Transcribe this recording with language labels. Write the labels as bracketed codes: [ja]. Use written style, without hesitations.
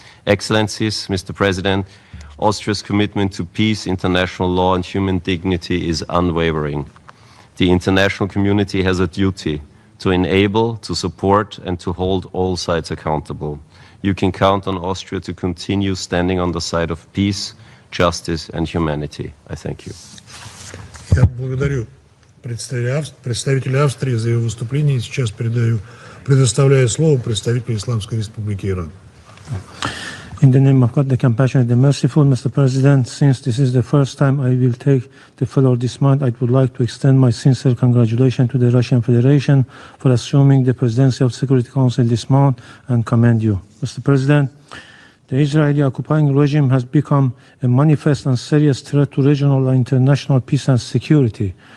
[en] Excellencies, Mr. President, Austria's commitment to peace, international law and human dignity is unwavering. The international community has a duty to enable, to support and to hold all sides accountable. You can count on Austria to continue standing on the side of peace, justice and humanity. I thank you. [ru] Я благодарю представителя Австрии за его выступление. Сейчас предоставляю слово представителю Исламской Республики Иран. [en] In the name of God, the compassionate, the merciful, Mr. President, since this is the first time I will take the floor this month, I would like to extend my sincere congratulations to the Russian Federation for assuming the presidency of the Security Council this month and commend you. Mr. President, the Israeli occupying regime has become a manifest and serious threat to regional and international peace and security.